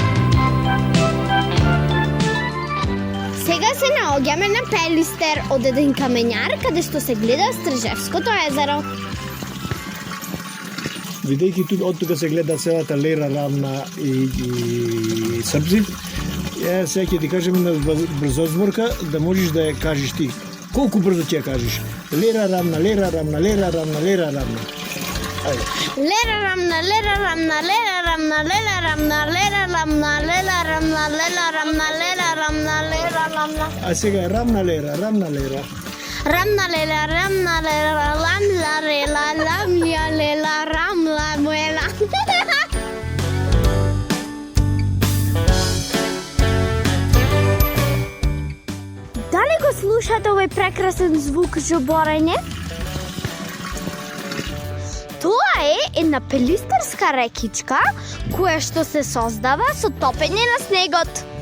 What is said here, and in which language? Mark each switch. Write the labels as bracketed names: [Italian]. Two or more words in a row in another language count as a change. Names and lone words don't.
[Macedonian] Сега се наоѓаме на Пелистер, од еден камењар каде што се гледа Стржевското езеро. Видејќи од тука се гледа целата Лера, Рамна и Србзив, сега ќе ти кажем една брзозборка да можеш да ја кажеш ти. Колку брзо ќе ја кажеш? Лера, Рамна, Лера, Рамна, Лера, Рамна, Лера, Рамна. Ајде. Лера рамна, Лера рамна, Лера рамна, Лера рамна, Лера рамна, Лера рамна, Лера рамна, Лера рамна, Лера рамна. А сега Рамна, Лера, Рамна, Лера. Рамна лела, ламла рела, ламја лела, рамла муела. Дали го слушате овој прекрасен звук жоборење? Тоа е една пелистерска рекичка која што се создава со топење на снегот.